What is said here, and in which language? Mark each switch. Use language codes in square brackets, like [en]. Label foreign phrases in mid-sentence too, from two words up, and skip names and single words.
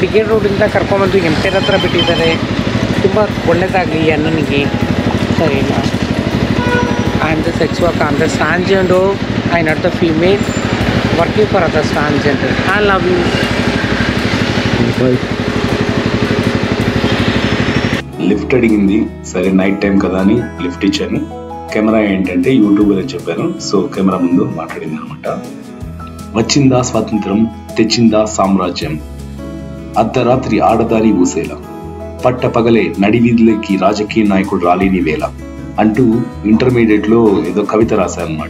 [kn] ಬ್ರಿಗೇಡ್ ರೋಡಿಂದ ಕರ್ಕೊಂಬಂದು ಎಂಪೈರ್ ಹತ್ರ ಬಿಟ್ಟಿದ್ದಾರೆ. ತುಂಬ ಒಳ್ಳೆಯದಾಗಲಿ ಅಣ್ಣನಿಗೆ. [en] ಸರಿ, I am the sex work, I am the transgender, I not the female working for others transgender. I love you. [te] లిఫ్ట్ అడిగింది, సరే [en] night time [te] కదా అని లిఫ్ట్ ఇచ్చాను. కెమెరా ఏంటంటే యూట్యూబర్ అని చెప్పాను, సో కెమెరా ముందు మాట్లాడింది అనమాట. వచ్చిందా స్వాతంత్రం, తెచ్చిందా సామ్రాజ్యం, అర్ధరాత్రి ఆడదారి ఊసేలా, పట్ట పగలే నడివీధులకి రాజకీయ నాయకుడు రాలేని వేళ అంటూ ఇంటర్మీడియట్ లో ఏదో కవిత రాశానమాట.